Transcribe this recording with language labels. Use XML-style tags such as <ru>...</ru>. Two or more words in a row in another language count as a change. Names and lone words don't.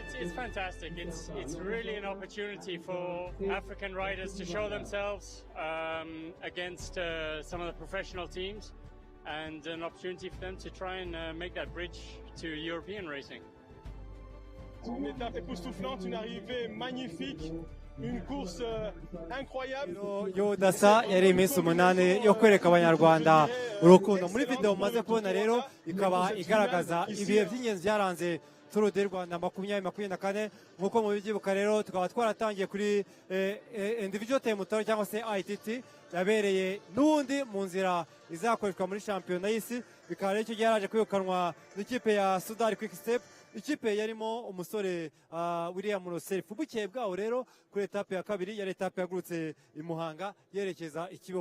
<en>It's fantastic. It's really an opportunity for African riders to show themselves against some of the professional teams, and an opportunity for them to try and make that bridge to European racing.</en> <fr>Une étape époustouflante, une arrivée magnifique, une course incroyable.</fr> <rw>y'ubudasa yari iminsi umunani yo kwereka abanyarwanda urukundo. Muri video mumaze kubona rero ikaba igaragaza ibihe by'ingenzi byaranze Tour du Rwanda 2024. Nk'uko mubibyibuka rero tukaba twaratangiye kuri</rw> <en>individual time tour</en> <rw>cyangwa se ITT yabereye n'ubundi mu nzira izakoreshwa muri shampiyona y'isi. Bikaba rero icyo gihe yaraje kwirukanwa n'ikipe ya Sudari Quick Step, ikipe yarimo umusore William Roself. Bukeye bwaho rero kuri etape ya kabiri yari etape yagurutse i Muhanga yerekeza i Kibeho.</rw>